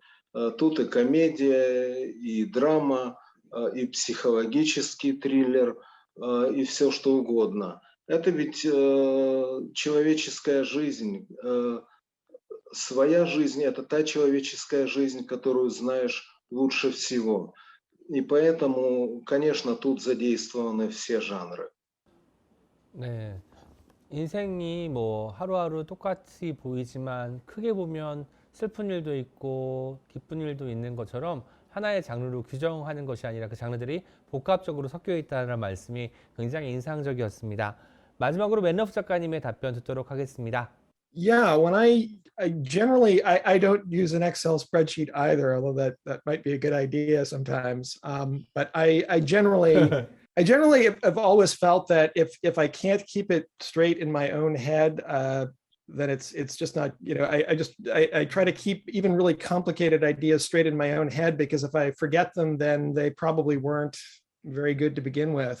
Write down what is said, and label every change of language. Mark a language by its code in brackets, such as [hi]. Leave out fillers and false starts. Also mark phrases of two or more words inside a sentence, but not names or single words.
[ru] Тут и комедия, и драма, и психологический триллер, и все что угодно. Это ведь человеческая жизнь. Своя жизнь – это та человеческая жизнь, которую знаешь лучше всего. И поэтому, конечно, тут задействованы все жанры. [ko] 네, 인생이 뭐 하루하루 똑같이 보이지만 크게 보면 슬픈 일도 있고 기쁜 일도 있는 것처럼 하나의 장르로 규정하는 것이 아니라 그 장르들이 복합적으로 섞여 있다는 말씀이 굉장히 인상적이었습니다. 마지막으로 맨러프 작가님의 답변 듣도록 하겠습니다. [en] Yeah, when I generally I don't use an Excel spreadsheet either, although that might be a good idea sometimes. But I generally have always felt that if I can't keep it straight in my own head, then it's just not, I try to keep even really complicated ideas straight in my own head, because if I forget them, then they probably weren't very good to begin with.